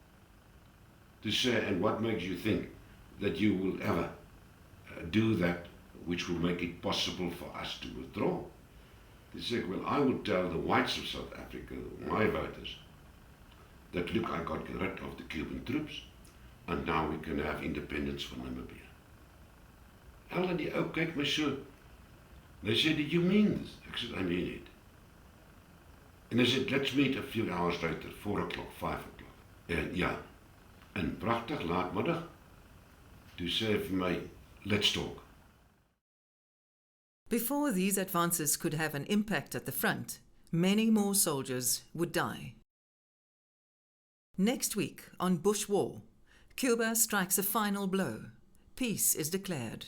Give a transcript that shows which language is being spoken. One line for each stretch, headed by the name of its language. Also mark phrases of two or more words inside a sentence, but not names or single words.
English: To say, and what makes you think that you will ever do that which will make it possible for us to withdraw? They say, well, I will tell the whites of South Africa, my voters, that look, I got rid of the Cuban troops, and now we can have independence for Namibia.
Afrikaans: En die ou kyk my so.
English: They said, did you mean this? Ek said, I mean it. And they said, let's meet a few hours later, 4 o'clock, 5 o'clock.
Afrikaans: En ja, en pragtig laatmiddag, toe sê hy vir my,
English: let's talk. Before these advances could have an impact at the front, many more soldiers would die. Next week on Bush War, Cuba strikes a final blow. Peace is declared.